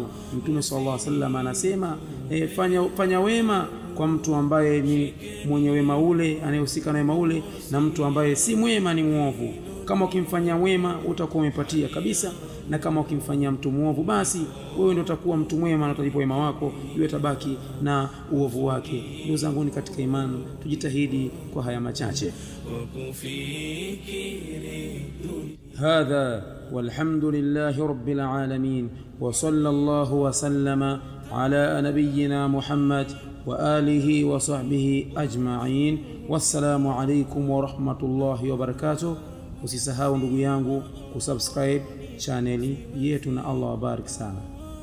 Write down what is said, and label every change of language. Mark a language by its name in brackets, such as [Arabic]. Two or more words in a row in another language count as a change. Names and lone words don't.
[Swahili] Mtume [Arabic] صلى الله عليه وسلم [Swahili] anasema fanya wema kwa mtu ambaye ni mwenye wema ule, anayehusika na wema ule, na mtu ambaye si mwema ni muovu. Kama ukimfanyia wema utakuwa umepatia kabisa, na kama ukimfanyia mtu muovu basi wewe ndio utakuwa mtu mwema na utalipo wema wako, yeye tabaki na uovu wake. Ndugu zangu ni katika imani, tujitahidi kwa haya machache. [Arabic] هذا والحمد لله رب العالمين، وصلى الله وسلم على نبينا محمد وعلى آله وصحبه أجمعين. والسلام عليكم ورحمة الله وبركاته. [Swahili] Usisahau ndugu yangu kusubscribe channel yetu, na Allah wabarik sana.